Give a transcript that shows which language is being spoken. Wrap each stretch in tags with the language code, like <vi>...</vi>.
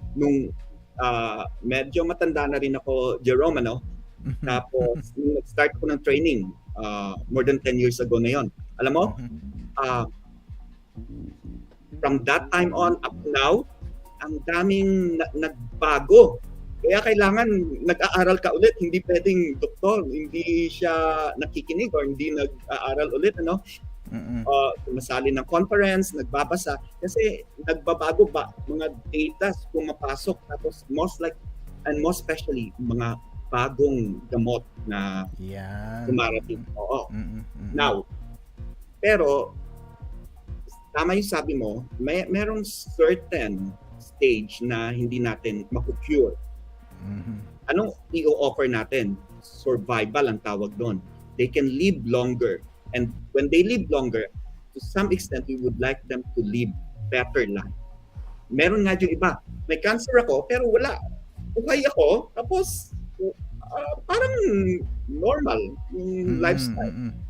<tl>Nung medyo matanda na rin ako, Jerome, tapos nung nag-start ko ng training, more than 10 years ago na yon. Alam mo, from that time on up to now, ang daming nagbago. Kaya kailangan nag-aaral ka ulit, hindi pwedeng doktor, hindi siya nakikinig or hindi nag-aaral ulit, sumasali ng conference, nagbabasa, kasi nagbabago ba mga data pumapasok, tapos most especially mga bagong gamot na dumarating. Oo. Now, pero tama yung sabi mo, merong certain stage na hindi natin maku-cure. Anong i-offer natin? Survival ang tawag doon.</tl> <en>They can live longer. And when they live longer, to some extent, we would like them to live better life.</en> <tl>Meron nga yung iba, may cancer ako, pero wala. Buhay ako, tapos parang normal yung lifestyle.</tl>